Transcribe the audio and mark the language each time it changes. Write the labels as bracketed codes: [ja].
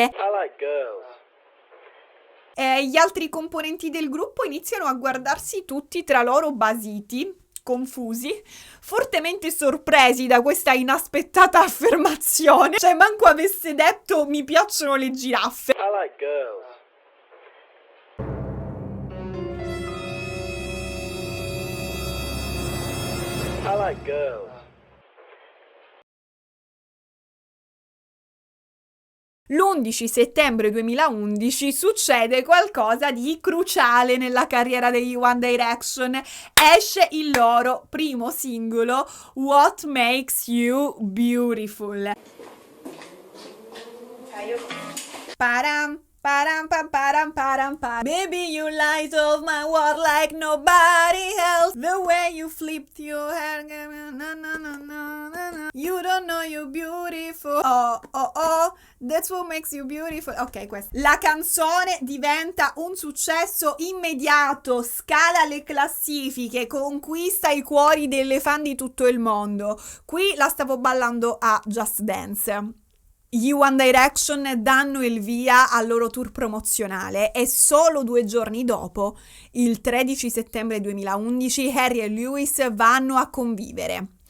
[en] I like girls. [it] Gli altri componenti del gruppo iniziano a guardarsi tutti tra loro basiti, confusi, fortemente sorpresi da questa inaspettata affermazione. Cioè, manco avesse detto mi piacciono le giraffe. [en] I like girls. I like girls. [it] L'11 settembre 2011 succede qualcosa di cruciale nella carriera degli One Direction. Esce il loro primo singolo, What Makes You Beautiful. [en] Param, param, pam, param, param, pam. Baby, you light up my world like nobody else. The way you flipped your hair, na, na, na, na, na, na. You don't know you're beautiful. Oh, oh, oh, that's what makes you beautiful. [it] Ok, questa. La canzone diventa un successo immediato, scala le classifiche, conquista i cuori delle fan di tutto il mondo. Qui la stavo ballando a Just Dance. Gli One Direction danno il via al loro tour promozionale e solo 2 giorni dopo, il 13 settembre 2011, Harry e Lewis vanno a convivere.